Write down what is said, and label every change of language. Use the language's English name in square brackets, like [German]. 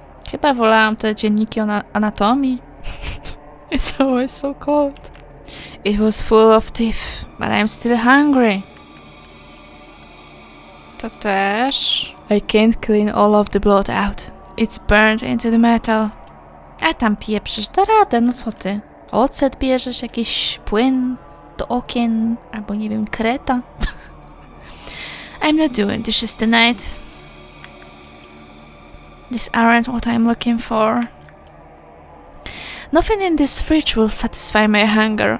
[Polish] Chyba wolałam te dzienniki o anatomii. [English] It's always so cold. It was full of teeth, but I'm still hungry. [Polish] To też. [English] I can't clean all of the blood out. It's burned into the metal. [Polish] A tam pieprzysz, da radę, no co ty? Ocet bierzesz, jakiś płyn do okien, albo nie wiem, kreta. [English] I'm not doing dishes tonight. These aren't what I'm looking for. Nothing in this fridge will satisfy my hunger.